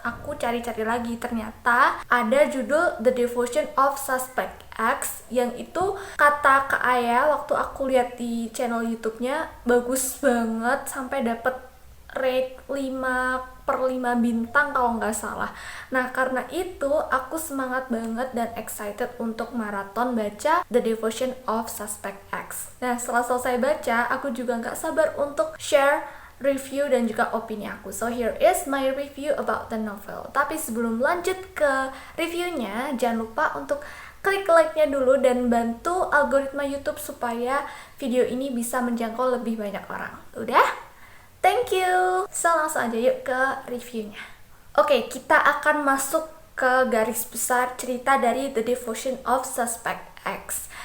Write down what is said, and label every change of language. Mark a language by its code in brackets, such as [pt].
[id] Aku cari-cari lagi, ternyata ada judul The Devotion of Suspect X yang itu kata Kak Aya waktu aku lihat di channel YouTube-nya bagus banget sampai dapet rate 5/5 bintang kalau nggak salah. Nah, karena itu aku semangat banget dan excited untuk maraton baca The Devotion of Suspect X. Nah, setelah selesai baca, aku juga nggak sabar untuk share review dan juga opini aku. [en] So here is my review about the novel. [id] Tapi sebelum lanjut ke reviewnya, jangan lupa untuk klik like-nya dulu dan bantu algoritma YouTube supaya video ini bisa menjangkau lebih banyak orang. Udah? [en] Thank you. [id] So langsung aja yuk ke reviewnya. Oke, kita akan masuk ke garis besar cerita dari The Devotion of Suspect X.